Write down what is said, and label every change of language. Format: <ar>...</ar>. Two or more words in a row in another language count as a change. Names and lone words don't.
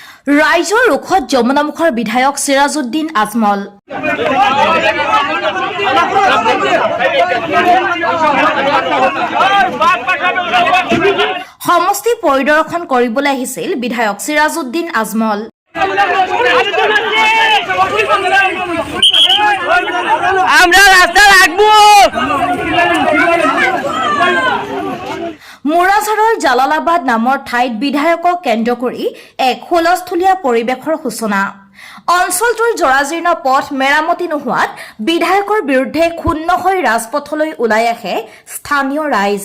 <as>ৰাইজৰ ৰোষত যমুনামুখৰ বিধায়ক চিৰাজউদ্দিন আজমল। সমষ্টি পৰিদৰ্শন কৰিবলৈ আহিছিল বিধায়ক চিৰাজউদ্দিন আজমল।</as> <bn>আমরা রাস্তা রাখবো।</bn> <as>মুৰাঝাৰৰ জালালাবাদ নামৰ ঠাইত বিধায়কক কেন্দ্ৰ কৰি এক হুলস্থুলীয়া পৰিৱেশৰ সূচনা। অঞ্চলটোৰ জৰাজীৰ্ণ পথ মেৰামতি নোহোৱাত বিধায়কৰ বিৰুদ্ধে ক্ষুণ্ণ হৈ ৰাজপথলৈ ওলাই আহে স্থানীয় ৰাইজ।</as>